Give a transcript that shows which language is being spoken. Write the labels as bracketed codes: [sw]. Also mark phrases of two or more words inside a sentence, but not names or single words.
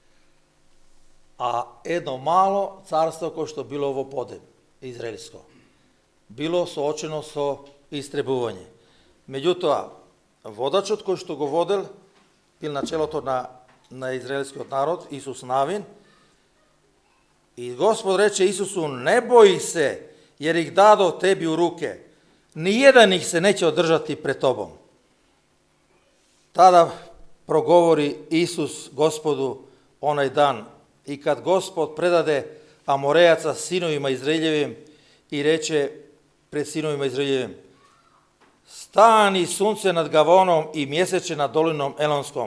[mk] А едно мало царство кој што било во подем, израелско, било соочено со истребување. Меѓутоа, водачот кој што го водел, бил начелото на израелскиот народ, Исус Навин, [sr] I Gospod reče Isusu, ne boji se, jer ih dado tebi u ruke. Nijedan ih se neće održati pred tobom. Tada progovori Isus Gospodu onaj dan. I kad Gospod predade Amorejaca sinovima Izraeljevim i reče pred sinovima Izraeljevim, stani sunce nad Gavonom i mjeseče nad dolinom Elonskom.